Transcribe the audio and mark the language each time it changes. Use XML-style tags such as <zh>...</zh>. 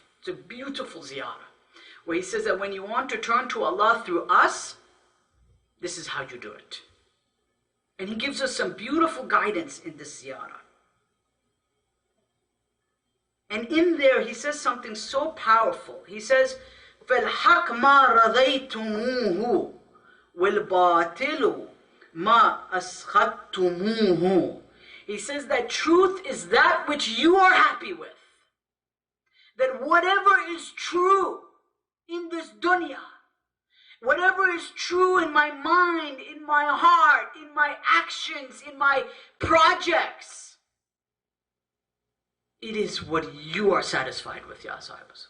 <en>It's a beautiful ziyarat, where he says that when you want to turn to Allah through us, this is how you do it. And he gives us some beautiful guidance in this ziyarah. And in there he says something so powerful. He says,</en> <ar>فَالْحَقْ مَا رَضَيْتُمُوهُ وَالْبَاطِلُ مَا أَسْخَطْتُمُوهُ.</ar> <en>He says that truth is that which you are happy with. That whatever is true in this dunya, whatever is true in my mind, in my heart, in my actions, in my projects, it is what you are satisfied with, Ya Sahib.</en>